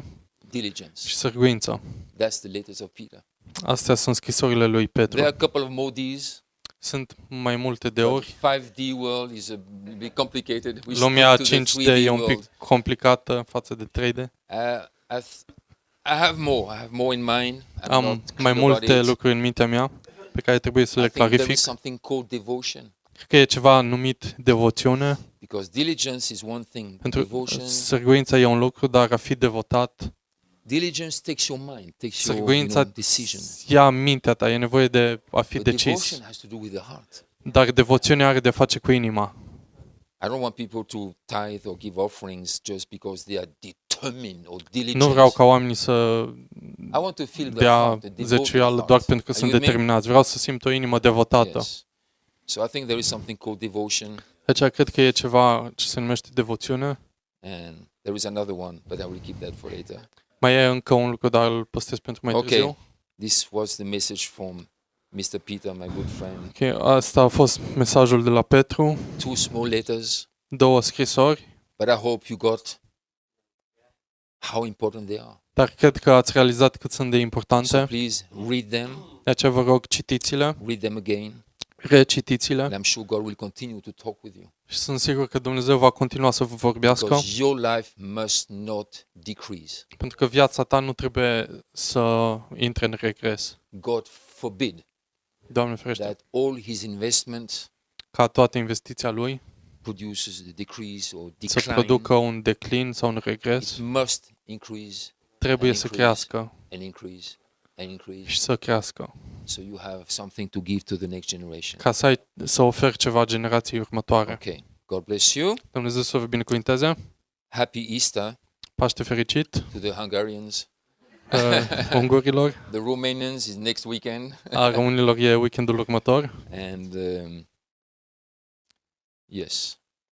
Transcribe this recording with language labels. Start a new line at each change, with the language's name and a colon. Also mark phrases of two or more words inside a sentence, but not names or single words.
English: diligence.
Romanian: și sârguință.
English: That's the letters of Peter.
Romanian: Astea sunt scrisorile lui
English: There are
Romanian: Petru.
English: a couple of more D's.
Romanian: Sunt mai multe de
English: The
Romanian: ori.
English: 5D world is a bit complicated. We
Romanian: Lumea
English: stick to the
Romanian: 5D
English: 3D
Romanian: e un
English: world.
Romanian: pic complicată față de 3D.
English: I have more in mind. I'm
Romanian: Am
English: not
Romanian: mai
English: clear about
Romanian: multe
English: it.
Romanian: lucruri în mintea mea pe care trebuie să
English: I
Romanian: le
English: think there
Romanian: clarific.
English: is something called devotion,
Romanian: Cred că e ceva numit devoțiune.
English: because diligence is one thing.
Romanian: Pentru
English: Devotion,
Romanian: sârguința e un lucru, dar a fi devotat,
English: diligence takes your mind, takes your
Romanian: sârguința
English: decision.
Romanian: ia mintea ta, e nevoie de a fi
English: But
Romanian: decis.
English: devotion has to do with the heart.
Romanian: Dar devoțiunea are de face cu inima.
English: I don't want people to tithe or give offerings just because they are determined or diligent.
Romanian: Nu vreau ca oamenii să
English: I want to feel the
Romanian: dea
English: heart, the devoted
Romanian: zeciuială
English: heart.
Romanian: doar pentru că
English: Are
Romanian: sunt
English: you with me?
Romanian: determinați. Vreau să simt o inimă devotată.
English: Yes. So I think there is something called devotion,
Romanian: Deci cred că e ceva ce se numește devoțiune.
English: and there is another one, but I will keep that for later.
Romanian: Mai e încă un lucru, dar îl păstrez pentru mai târziu.
English: Okay, this was the message from Mr. Peter, my good friend.
Romanian: Ok, asta a fost mesajul de la Petru,
English: 2 small letters,
Romanian: 2 scrisori,
English: but I hope you got how important they are.
Romanian: dar cred că ați realizat cât sunt de
English: So
Romanian: importante.
English: please read them,
Romanian: De aceea vă rog, citiți-le,
English: read them again,
Romanian: recitiți-le
English: and I'm sure God will continue to talk with you.
Romanian: și sunt sigur că Dumnezeu va continua să vă vorbească,
English: Because your life must not decrease.
Romanian: pentru că viața ta nu trebuie să intre în regres.
English: God forbid
Romanian: Doamne ferește,
English: that all his investments
Romanian: ca toată investiția lui
English: produces a decrease or
Romanian: să
English: decline.
Romanian: producă un declin sau un
English: It
Romanian: regres,
English: must increase
Romanian: trebuie
English: and
Romanian: să
English: increase.
Romanian: crească
English: and increase and increase.
Romanian: și să crească,
English: So you have something to give to the next generation.
Romanian: ca să oferi ceva generației următoare.
English: Okay. God bless you.
Romanian: Dumnezeu să vă binecuvinteze,
English: Happy Easter
Romanian: Paște fericit
English: to the Hungarians.
Romanian: ungurilor,
English: The Romanians is next weekend.
Romanian: a românilor e weekendul următor.
English: And yes.